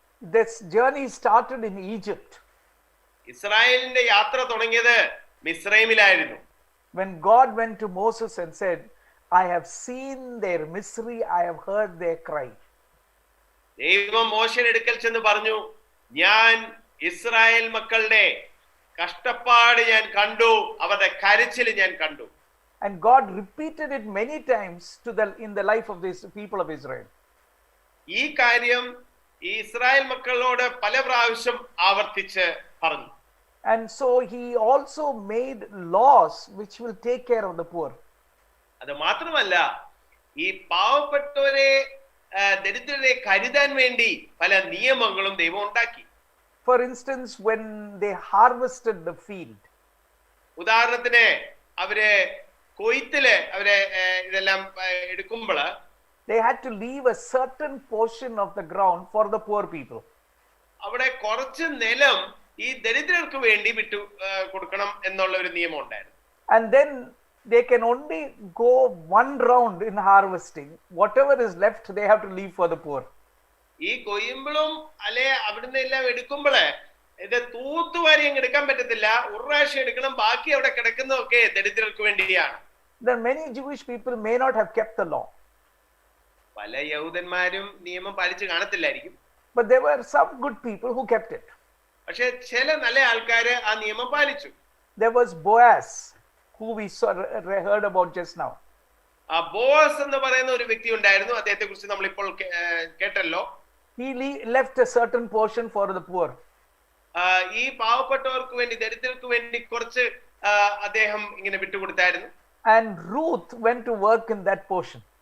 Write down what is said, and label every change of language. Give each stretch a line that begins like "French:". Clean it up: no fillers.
English: This journey started in Egypt.
Malayalam: ഇസ്രായേലിന്റെ യാത്ര തുടങ്ങിയത് മിസ്രൈമിലായിരുന്നു.
English: When God went to Moses and said, I have seen their misery, I have heard their cry.
Malayalam: ദൈവം മോശയുടെ അടുക്കൽ ചെന്ന് പറഞ്ഞു, ഞാൻ ഇസ്രായേൽ മക്കളുടെ കഷ്ടപ്പാട് ഞാൻ കണ്ടു, അവരുടെ കരച്ചിൽ ഞാൻ കണ്ടു.
English: And God repeated it many times in the life of these people of Israel.
Malayalam: ഈ കാര്യം ഈ ഇസ്രായേൽ മക്കളോട് പല പ്രാവശ്യം ആവർത്തിച്ച് പറഞ്ഞു.
English: And so he also made laws which will take care of the poor.
Malayalam: അത് മാത്രമല്ല, ഈ പാവപ്പെട്ടവരെ ദരിദ്രരെ കരുതാൻ വേണ്ടി പല നിയമങ്ങളും ദൈവം ഉണ്ടാക്കി.
English: For instance, when they harvested the field,
Malayalam: ഉദാഹരണത്തിന് അവര് കൊയ്ത്തില് അവരെ ഇതെല്ലാം എടുക്കുമ്പോൾ
English: they had to leave a certain portion of the ground for the poor people.
Malayalam: അവിടെ കുറച്ച് നിലം ഈ ദരിദ്രർക്ക് വേണ്ടി വിട്ടു കൊടുക്കണം എന്നുള്ള ഒരു നിയമം ഉണ്ടായിരുന്നു.
English: And then they can only go one round in harvesting. Whatever is left, they have to leave for the poor.
Malayalam: ഈ കൊയ്യുമ്പോഴും അല്ലെ അവിടുന്ന് എല്ലാം എടുക്കുമ്പോഴേ ഇത് തൂത്തുവാരി അങ്ങ് എടുക്കാൻ പറ്റത്തില്ല. ഒരു പ്രാവശ്യം എടുക്കണം, ബാക്കി അവിടെ കിടക്കുന്നതൊക്കെ ദരിദ്രർക്ക് വേണ്ടിയാണ്.
English: Then many Jewish people may not have kept the law.
Malayalam: പല യഹൂദന്മാരും നിയമം പാലിച്ച് കാണത്തില്ലായിരിക്കും.
English: But there were some good people who kept it.
Malayalam: പക്ഷെ ചില നല്ല ആൾക്കാര് ആ നിയമം പാലിച്ചു.
English: There was Boaz, who we heard about just now.
Malayalam: ആ ബോഅസ് എന്ന് പറയുന്ന ഒരു വ്യക്തി ഉണ്ടായിരുന്നു. അദ്ദേഹത്തെ കുറിച്ച് നമ്മൾ ഇപ്പോൾ കേട്ടല്ലോ.
English: He left a certain portion for the poor.
Malayalam: ഈ പാവപ്പെട്ടവർക്ക് വേണ്ടി ദരിദ്രർക്ക് വേണ്ടി കുറച്ച് അദ്ദേഹം ഇങ്ങനെ വിട്ടുകൊടുത്തായിരുന്നു.
English: And Ruth went to work in that portion.